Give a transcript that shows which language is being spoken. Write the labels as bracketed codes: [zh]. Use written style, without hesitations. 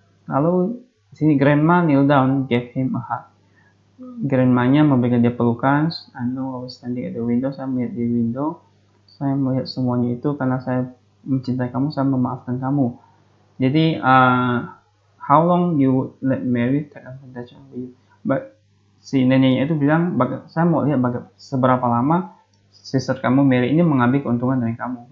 [id] Lalu di sini grandma [en] kneel down, gave him a hug. [id] Grandmanya memberikan dia pelukan. [en] I know I was standing at the window. [id] Saya melihat di window. Saya melihat semuanya itu karena saya mencintai kamu, saya memaafkan kamu. [en] Jadi how long you would let Mary take advantage of you? [id] But si neneknya itu bilang, saya mau lihat seberapa lama sister kamu Mary ini mengambil keuntungan dari kamu.